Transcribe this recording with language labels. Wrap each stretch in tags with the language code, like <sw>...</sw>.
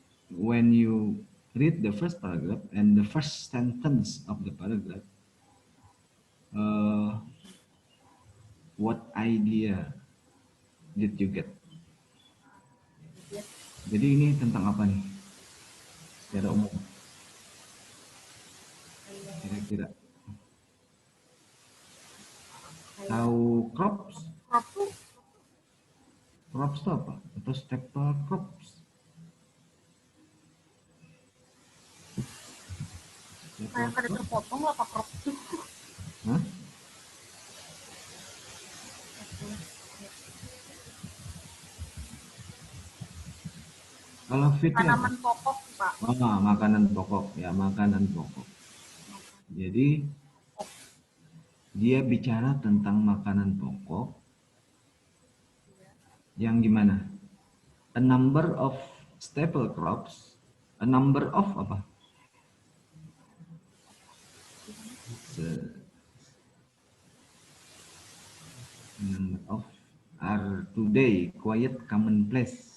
<en>When you read the first paragraph and the first sentence of the paragraph, what idea did you get? Yes.</en> <id>Jadi ini tentang apa nih? Secara umum. Kira-kira. Tahu crops? Crop tuh Crops itu apa? Atau staple crops? kayak kada terpotong lah apa crop tuh. Hah? Kalau fit apa? Tanaman pokok, Pak. Oh, makanan pokok. Ya, makanan pokok. Jadi, dia bicara tentang makanan pokok yang gimana?</id> <en>A number of staple crops. A number of</en> <id>apa?</id> <en>Number of are today quite commonplace.</en>